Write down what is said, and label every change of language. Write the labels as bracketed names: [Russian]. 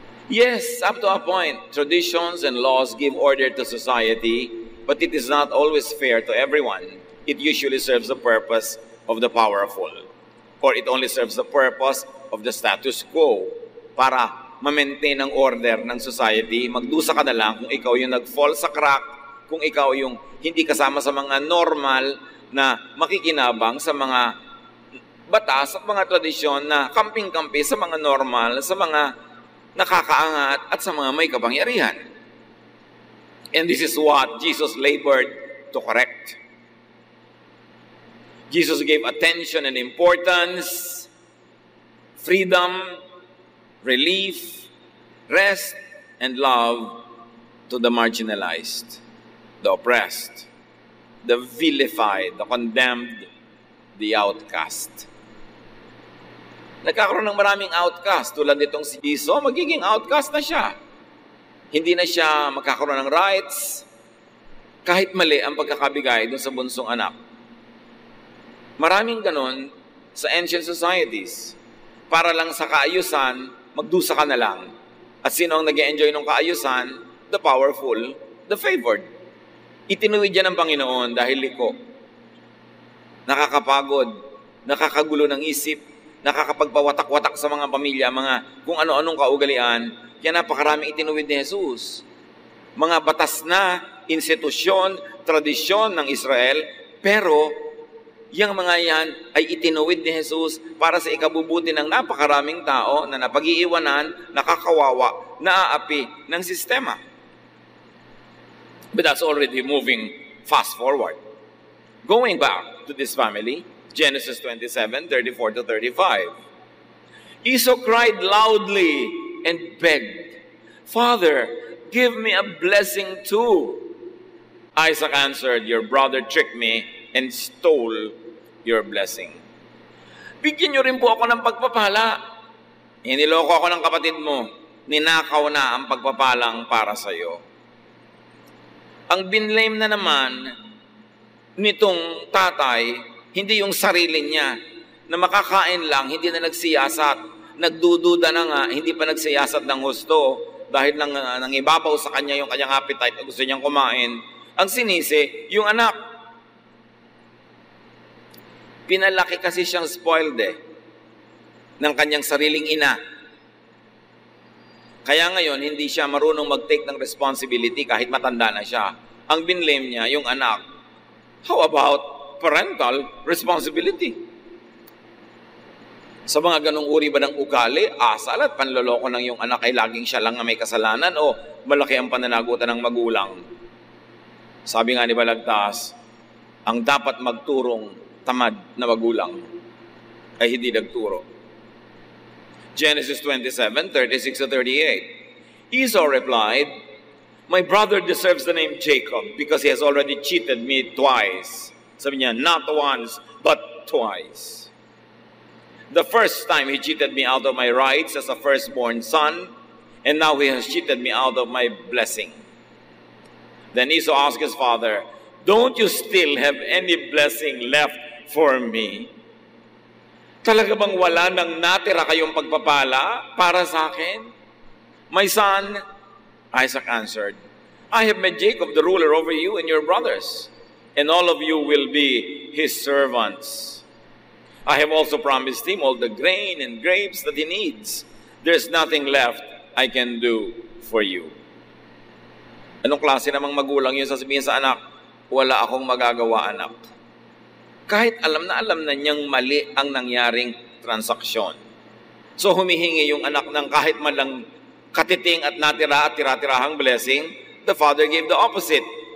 [English] Yes, up to a point, traditions and laws give order to society, but it is not always fair to everyone. It usually serves the purpose of the powerful, or it only serves the purpose of the status quo, [Filipino] para ma-maintain ang order ng society. Magdusa ka na lang kung ikaw yung nag-fall sa crack, kung ikaw yung hindi kasama sa mga normal na makikinabang sa mga batas at mga tradisyon na kamping-kampi sa mga normal, sa mga nakakaangat at sa mga may kapangyarihan. [English] And this is what Jesus labored to correct. Jesus gave attention and importance, freedom, relief, rest, and love to the marginalized, the oppressed, the vilified, the condemned, the outcast. [Filipino] Nagkakaroon ng maraming outcast. Tulad nitong si Esau, magiging outcast na siya. Hindi na siya magkakaroon ng rights. kahit mali ang pagkakabigay dun sa bunsong anak. Maraming ganon sa ancient societies. Para lang sa kaayusan, magdusa ka na lang. At sino ang nag-enjoy ng kaayusan? [English] The powerful, the favored. [Filipino] Itinuwid yan ng Panginoon dahil liko. Nakakapagod, nakakagulo ng isip, nakakapagpawatak-watak sa mga pamilya, mga kung ano-anong kaugalian. Kaya napakaraming itinuwid ni Jesus. Mga batas na, institusyon, tradisyon ng Israel, pero yung mga yan ay itinuwid ni Jesus para sa ikabubuti ng napakaraming tao na napag-iiwanan, nakakawawa, naaapi ng sistema. [English] But that's already moving fast forward. Going back to this family, Genesis 27:34-35. Esau cried loudly and begged, "Father, give me a blessing too." Isaac answered, "Your brother tricked me and stole your blessing." [Filipino] Bigyan niyo rin po ako ng pagpapala. Iniloko ako ng kapatid mo. Ninakaw na ang pagpapalang para sa iyo. Ang binlame na naman nitong tatay, hindi yung sarili niya, na makakain lang, hindi na nagsiyasat. Nagdududa na nga, hindi pa nagsiyasat ng husto dahil nangibabaw sa kanya yung kanyang appetite at gusto niyang kumain. Ang sinisi, yung anak. Pinalaki kasi siyang spoiled ng kanyang sariling ina. Kaya ngayon, hindi siya marunong mag-take ng responsibility kahit matanda na siya. Ang binlame niya, yung anak. [English] How about parental responsibility? [Filipino] Sa mga ganong uri ba ng ugali, asal at panloloko ng yung anak ay laging siya lang na may kasalanan o malaki ang pananagutan ng magulang? Sabi nga ni Balagtas, ang dapat magturong tamad na magulang ay hindi nagturo. [English] Genesis 27:36-38. Esau replied, "My brother deserves the name Jacob because he has already cheated me twice." [Filipino] Sabi niya, [English] not once, but twice. The first time he cheated me out of my rights as a firstborn son, and now he has cheated me out of my blessing. Then Esau asked his father, "Don't you still have any blessing left for me?" [Filipino] Talaga bang wala nang natira kayong pagpapala para sa akin? [English] "My son," Isaac answered, "I have made Jacob the ruler over you and your brothers, and all of you will be his servants. I have also promised him all the grain and grapes that he needs. There's nothing left I can do for you." [Filipino] Anong klase namang magulang yun sasabihin sa anak? Wala akong magagawa, anak. Kahit alam na niyang mali ang nangyaring transaksyon. So humihingi yung anak ng kahit malang katiting at natira at tira-tirahang blessing, [English] the father gave the opposite.